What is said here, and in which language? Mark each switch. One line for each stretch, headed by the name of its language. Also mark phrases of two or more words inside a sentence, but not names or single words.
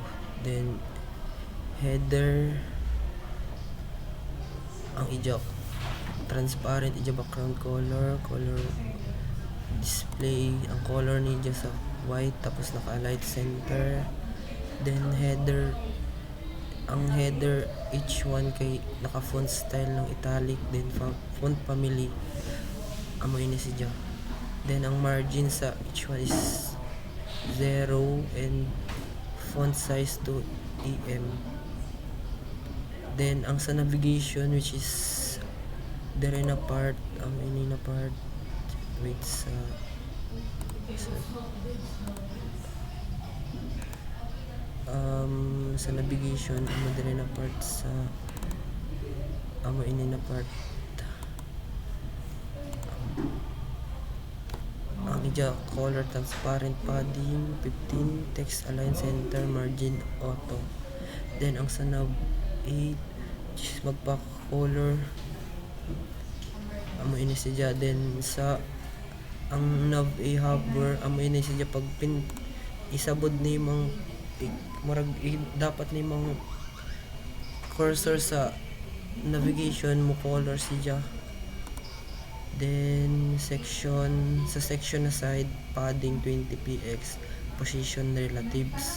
English: Then header
Cebuano: ang ija
English: transparent, ija background color display, ang color
Cebuano: niya sa
English: white,
Cebuano: tapos naka-
English: light center. Then header, ang header H1
Cebuano: kay naka
English: font style ng italic, then font family
Cebuano: amo ini siya.
English: Then ang margin sa H1 is 0, and font size to EM.
Cebuano: Then ang sa navigation,
English: which is
Cebuano: dire na part, ini na part, wait sa navigation amo dire na part sa amo ini na part ang ija
English: color transparent, padding 15, text align center, margin auto.
Cebuano: Then ang sa nav 8 magpa color amo ini siya. Then sa ang nav a hover amo ini siya pag isabod ni mang murag dapat ni mang cursor sa navigation mo color siya.
English: Then section na side, padding 20px, position relatives.